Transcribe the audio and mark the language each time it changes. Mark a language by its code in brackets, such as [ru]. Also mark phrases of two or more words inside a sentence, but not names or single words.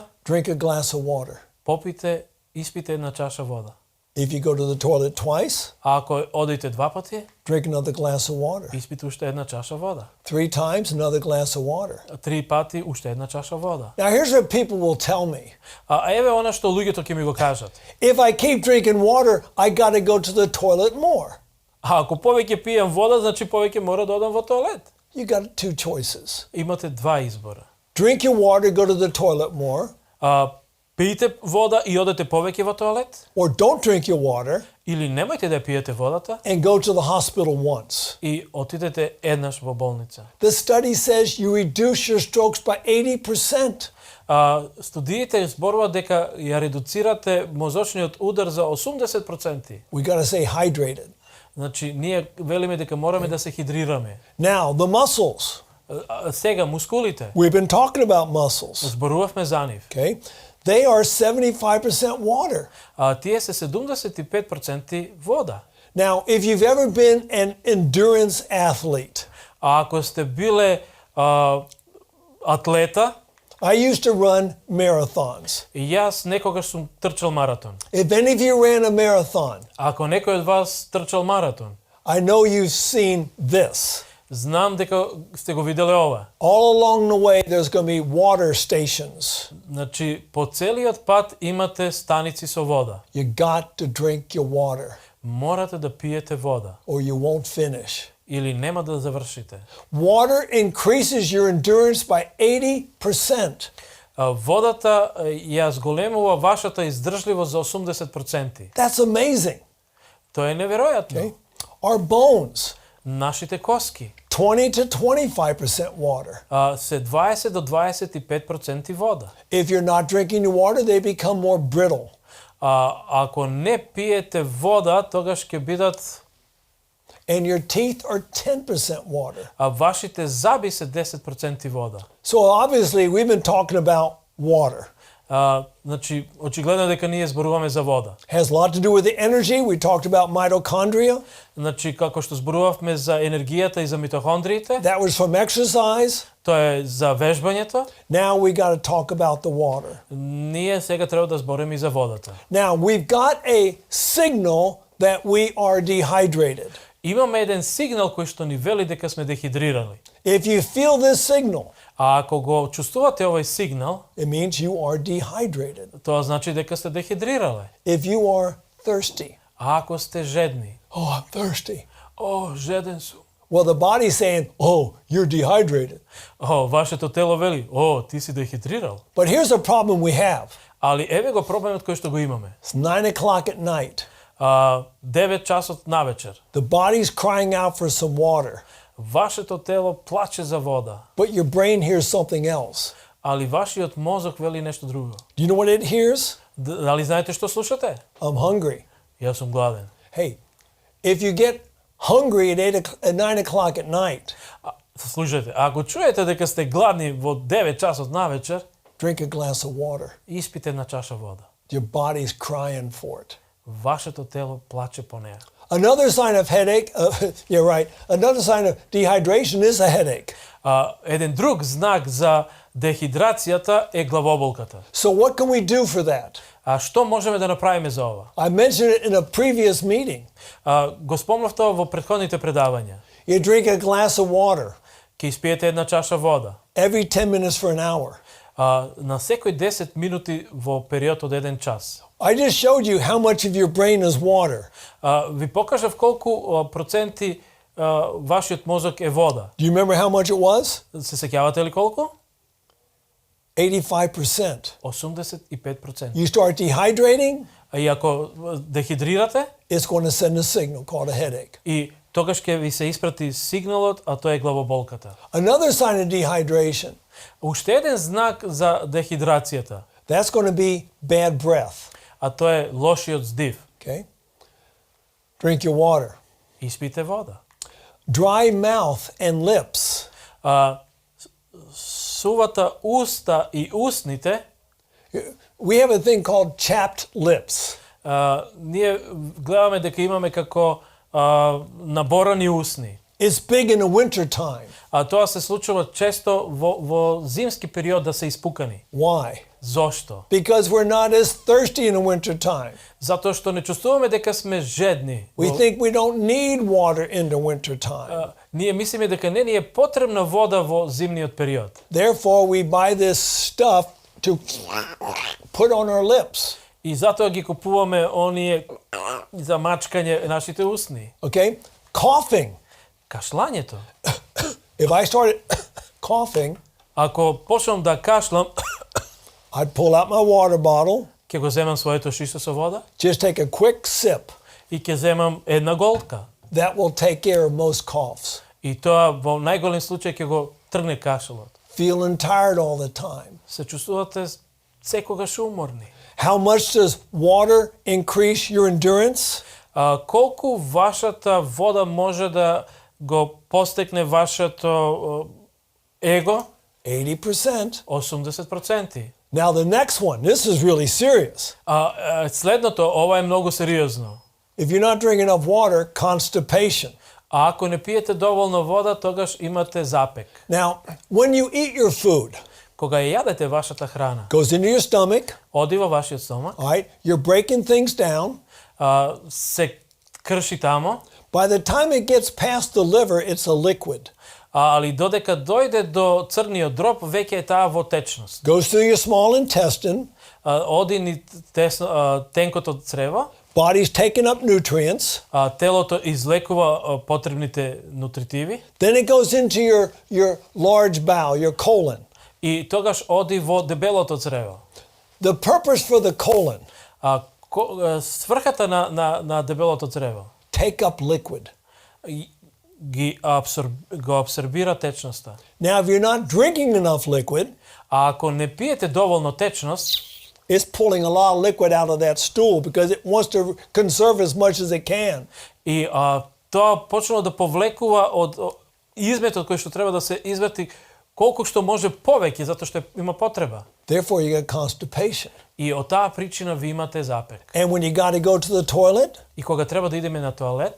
[en] drink a glass of water. [mk] Испите една чаша вода. [en] If you go to the toilet twice, [mk] ако одите два пати, [en] drink another glass of water. [mk] Испите уште една чаша вода. [en] 3 times, another glass of water. [mk] 3 пати уште една чаша вода. [en] Now here's what people will tell me. [mk] Еве она што луѓето ќе ми го кажат. [en] If I keep drinking water, I got to go to the toilet more. [mk] Ако повеќе пијам вода, значи повеќе мора да одам во тоалет. [en] You got two choices. [mk] Имате два избора. [en] Drink your water, go to the toilet more. [mk] Пиете вода и одете повеќе во тоалет, [en] or don't drink your water [mk] или немојте да пиете водата [en] and go to the hospital once. [mk] и отидете еднаш во болница. [en] The study says you reduce your strokes by 80%. [mk] Студиите зборуваат дека ја редуцирате мозочниот удар за 80%. [en] We got to stay hydrated. [mk] Значи, ние велиме дека мораме да се хидрираме. [en] Now, the muscles. [mk] Сега, мускулите. [en] We've been talking about muscles. [mk] Зборувавме за нив. [en] Okay? They are 75% water. [mk] Тие се 75% вода. [en] Now, if you've ever been an endurance athlete, [mk] Ако сте биле атлета, [en] I used to run marathons. [mk] и јас некогаш сум трчал маратон. [en] If any of you ran a marathon, [mk] Ако некој од вас трчал маратон, [en] I know you've seen this. [mk] знам дека сте го виделе ова. [en] All along the way, there's going to be water stations. [mk] Значи, по целиот пат имате станици со вода. [en] You got to drink your water [mk] Морате да пиете вода, [en] or you won't finish. [mk] или нема да завршите. [en] Water increases your endurance by 80%. [mk] Водата ја зголемува вашата издржливост за 80%. [en] That's amazing. [mk] Тоа е неверојатно. [en] Okay? Our bones, [mk] Нашите коски [en] 20 to 25% water. [mk] се 20 до 25% вода. [en] If you're not drinking your water, they become more brittle. [mk] Ако не пиете вода, тогаш ќе бидат [en] And your teeth are 10% water. [mk] вашите заби се 10% вода. [en] So obviously, we've been talking about water. [mk] Значи, очигледно е дека ние зборуваме за вода. [en] Has a lot to do with the energy. We talked about mitochondria. [mk] Значи, како што зборувавме за енергијата и за митохондриите, [en] That was from exercise. [mk] тоа е за вежбањето. [en] Now we got to talk about the water. [mk] Ние сега треба да збориме и за водата. [en] Now we've got a signal that we are dehydrated. [mk] Имаме еден сигнал кој што ни вели дека сме дехидрирали. [en] If you feel this signal, [mk] Ако го чувствувате овој сигнал, [en] it means you are dehydrated. [mk] тоа значи дека сте дехидрирале. [en] If you are thirsty, [mk] Ако сте жедни, [en] oh, I'm thirsty. [mk] жеден сум. [en] Well, the body's saying, oh, you're dehydrated. [mk] Вашето тело вели, ти си дехидрирал. [en] But here's a problem we have. [mk] Али еве го проблемот кој што го имаме. [en] It's 9 o'clock at night. [mk] 9 часот навечер. [en] The body's crying out for some water, [mk] Вашето тело плаче за вода, [en] but your brain hears something else. [mk] али вашиот мозок вели нешто друго. [en] Do you know what it hears? [mk] Дали знаете што слушате? [en] I'm hungry. [mk] Јас сум гладен. [en] Hey, if you get hungry at 9 o'clock at night, [mk] Слушайте, ако чуете дека сте гладни во 9 часот навечер, [en] drink a glass of water. [mk] испите една чаша вода. [en] Your body's crying for it. [mk] Вашето тело плаче по неа. [en] Another sign of headache, you're right, another sign of dehydration is a headache. [mk] Еден друг знак за дехидрацијата е главоболката. [en] So what can we do for that? [mk] Што можеме да направиме за ова? [en] I mentioned it in a previous meeting. [mk] Го спомнав тоа во претходните предавања. [en] You drink a glass of water [mk] Ќе испиете една чаша вода. [en] every 10 minutes for an hour. [mk] На секој 10 минути во период од 1 час. [en] I just showed you how much of your brain is water. [mk] Ви покажав колку проценти вашиот мозок е вода. [en] Do you remember how much it was? [mk] Се сеќавате ли колку? [en] 85%. [mk] 85%. [en] You start dehydrating, [mk] И ако дехидрирате, [en] it's going to send a signal called a headache. [mk] и тогаш ќе ви се испрати сигналот, а тоа е главоболката. [en] Another sign of dehydration, [mk] Уште еден знак за дехидрацијата, [en] that's going to be bad breath. [mk] а тоа е лошиот здив. [en] Okay? Drink your water. [mk] Испите вода. [en] Dry mouth and lips. [mk] Сувата уста и устните, [en] We have a thing called chapped lips. [mk] ние гледаме дека имаме како наборани усни. [en] It's big in the winter time. [mk] Тоа се случува често во зимски период да се испукани. [en] Why? [mk] Зошто? [en] Because we're not as thirsty in the winter time. [mk] Затоа што не чувствуваме дека сме жедни. [en] We think we don't need water in the winter time. [mk] Ние мислиме дека не ни е потребна вода во зимниот период. [en] Therefore, we buy this stuff to put on our lips. [mk] И затоа ги купуваме оние за мачкање нашите усни. [en] Okay? Coughing. [mk] Кашлањето. [en] If I started coughing, [mk] Ако почнам да кашлам, [en] I'd pull out my water bottle, [mk] ќе го земам своето шиште со вода [en] just take a quick sip. [mk] и ќе земам една голтка. [en] That will take care of most coughs. [mk] И тоа во најголем случај ќе го тргне кашелот. [en] Feeling tired all the time. [mk] Се чувствувате секогаш уморни. [en] How much does water increase your endurance? [mk] Колку вашата вода може да го постигне вашето его? [en] 80%. [mk] 80%. [en] Now the next one, this is really serious. [mk] Следното, ова е многу сериозно. [en] If you're not drinking enough water, constipation. [mk] А ако не пиете доволно вода, тогаш имате запек. [en] Now, when you eat your food, [mk] Кога ја јадете вашата храна, [en] goes into your stomach, [mk] оди во вашиот стомак, [en] all right? You're breaking things down. [mk] се крши тамо, [en] By the time it gets past the liver, it's a liquid. [mk] али додека дојде до црниот дроб, веќе е таа во течност. [en] Goes through your small intestine. [mk] Оди ни тенкото црево, [en] Body's taking up nutrients. [mk] телото излекува потребните нутритиви [en] Then it goes into your large bowel, your colon. [mk] и тогаш оди во дебелото црево. [en] The purpose for the colon, [mk] Сврхата на дебелото црево [en] take up liquid. [mk] го абсорбира течноста. [en] Now, if you're not drinking enough liquid, [mk] А ако не пиете доволно течност, [en] it's pulling a lot of liquid out of that stool because it wants to conserve as much as it can. [mk] и тоа почнува да повлекува од изметот кој што треба да се изврти колку што може повеќе, затоа што има потреба. [en] Therefore, you get constipation. [mk] И од таа причина ви имате запек. [en] And when you got to go to the toilet, [mk] И кога треба да идеме на тоалет,